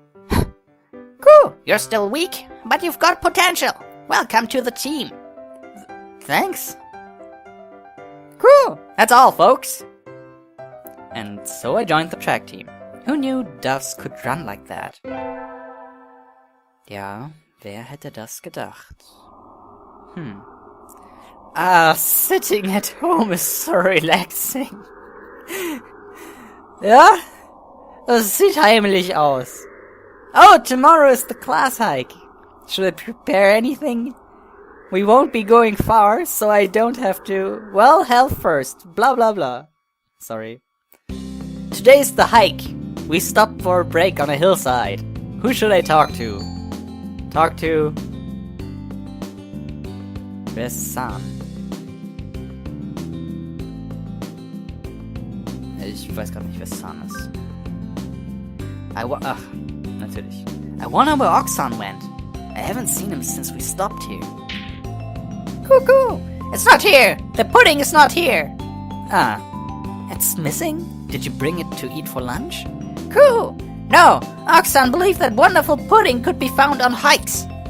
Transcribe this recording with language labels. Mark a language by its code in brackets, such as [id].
[en] Cool. You're still weak, but you've got potential. Welcome to the team. Thanks. Cool. That's all, folks. And so I joined the track team. Who knew doves could run like that? [de] Ja, wer hätte das gedacht? [en] Sitting at home is so relaxing. [de] Ja? Das sieht heimlich aus. [en] Oh, tomorrow is the class hike. Should I prepare anything? We won't be going far, so I don't have to... Well, health first. Blah, blah, blah. Sorry. Today's the hike. We stopped for a break on a hillside. Who should I talk to? Talk to... Where's San? [de] Ich weiß gerade nicht, wer San ist. Ach, natürlich. [en] I wonder where Oxan went. I haven't seen him since we stopped here. Cool. It's not here. The pudding is not here. Ah, it's missing? Did you bring it to eat for lunch? Cool. No, Oxan believed that wonderful pudding could be found on hikes.